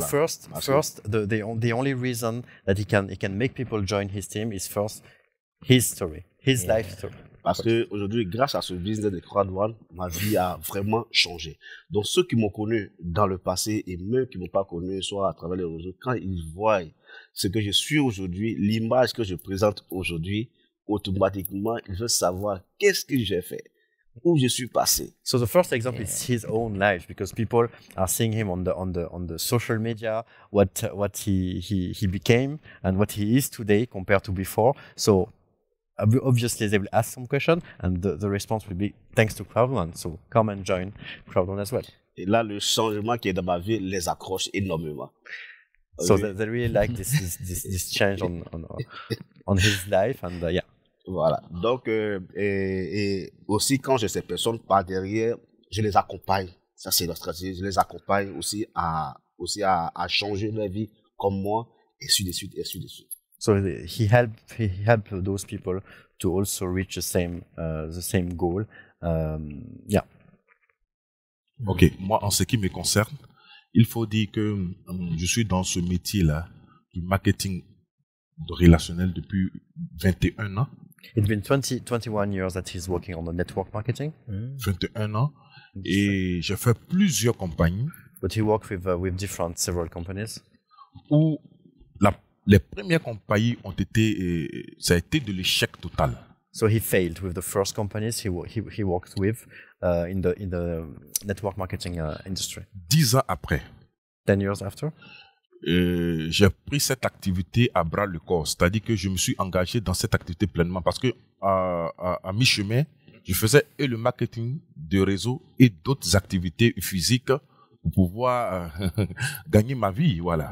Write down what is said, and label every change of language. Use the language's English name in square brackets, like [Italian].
[English] So first, the only reason that he can make people join his team is first his story, his life story. [French] Parce que aujourd'hui, grâce à ce business de Crowd One, ma vie a vraiment changé. Donc ceux qui m'ont connu dans le passé et même qui m'ont pas connu, soit à travers les réseaux, quand ils voient ce que je suis aujourd'hui, l'image que je présente aujourd'hui, automatiquement ils veulent savoir qu'est-ce que j'ai fait, où je suis passé. [English] So the first example is his own life, because people are seeing him on the social media, what he became and what he is today compared to before. So obviously they will ask some question and the response will be thanks to Crowd One. So come and join Crowd One as well. [French] Et là, le changement qui est dans ma vie les accroche énormément. [English] So [French] Oui. [English] they really like this change on his life and yeah. [French] Voilà. Donc, et aussi, quand j'ai ces personnes par derrière, je les accompagne. Ça, c'est la stratégie. Je les accompagne aussi à changer leur vie comme moi, et ainsi de suite, et ainsi de suite. [English] So he helped those people to also reach the same goal. Yeah. Ok. [French] Moi, en ce qui me concerne, il faut dire que je suis dans ce métier-là du marketing relationnel depuis 21 ans. [English] It's been 21 years that he's working on the network marketing. [French] 21 ans. Et j'ai fait plusieurs compagnies. [English] But he worked with several companies. [French] Où les premières compagnies ça a été de l'échec total. [English] So he failed with the first companies he worked with in the network marketing industry. [French] 10 ans après, [English] 10 years after, [French] j'ai pris cette activité à bras le corps. C'est-à-dire que je me suis engagé dans cette activité pleinement parce que à mi-chemin, je faisais et le marketing de réseau et d'autres activités physiques pour pouvoir gagner ma vie, voilà.